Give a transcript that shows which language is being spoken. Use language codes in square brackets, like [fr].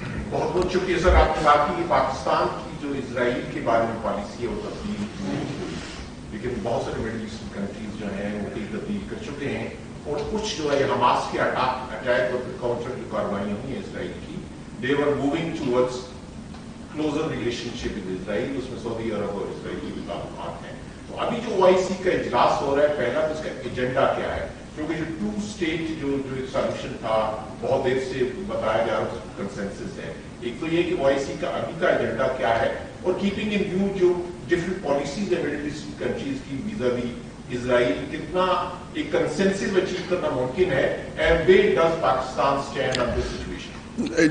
[ur] بہت بہت شکریہ سر. آپ نے بات کی کہ پاکستان کی جو اسرائیل کے بارے میں پالیسی ہے وہ تبدیل ہوئی، لیکن بہت سارے مڈل ایسٹرن کنٹریز جو ہیں وہ کئی تبدیل کر چکے ہیں، اور کچھ جو ہے حماس کے اٹیک اور کاؤنٹر کی کاروائیاں ہوئی ہیں اسرائیل کی. [en] They were moving towards closer relationship with Israel. [ur] اس میں سعودی عرب اور اسرائیل کے بھی تعلقات ہیں. تو ابھی جو OIC کا اجلاس ہو رہا ہے، پہلا تو اس کا ایجنڈا کیا ہے؟ کیونکہ جو 2 اسٹیٹ جو سولوشن تھا بہت دیر سے بتایا جا رہا کنسنسس ہے. ایک تو یہ کہ OIC کا ابھی کا ایجنڈا کیا ہے، اور [en] keeping in view [ur] جو ڈفرنٹ پالیسیز ہے مڈل ایسٹرن کنٹریز کی ویزا وی اسرائیل، کتنا ایک کنسنسس اچیو کرنا ممکن ہے، [en] And where does Pakistan stand on this situation?